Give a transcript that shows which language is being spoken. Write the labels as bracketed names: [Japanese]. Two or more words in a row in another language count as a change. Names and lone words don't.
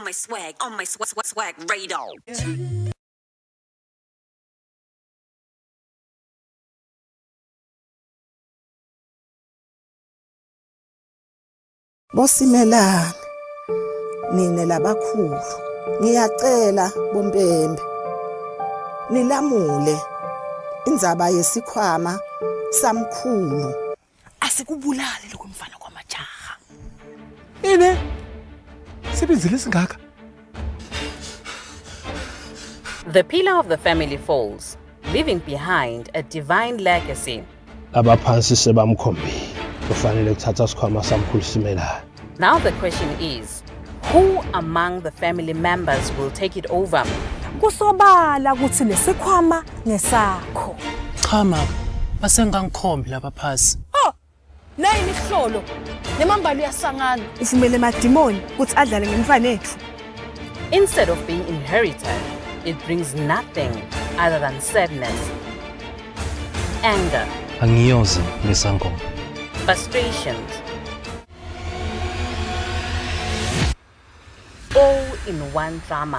[English] swag on my swag radar. [Swati] Bosimelane nine labakhulu ngiyacela bompembe nilamule indzaba yesikhwama samkhulu asikubulali lokumfana kwamajaha ine sebenzile singaka. [English] The pillar of the family falls, leaving behind a divine legacy. [Swati] Abaphansi sebamkhombile kufanele kuthatha isikhwama samkhulu simelane. [English] Now the question is, who among the family members will take it over? [Swati] Kusobala ukuthi lesikhwama ngesakho. Cha mama, basengangikhombi laba phasi. Oh, nayi nihlolo. Nemambalo uyasangana. Ufumele emadimoni ukuthi adlale ngemfana ethu. [English] Instead of being inherited, it brings nothing other than sadness, anger, [Swati] Angiyoze lesangoma. [English] frustrations, all in one drama.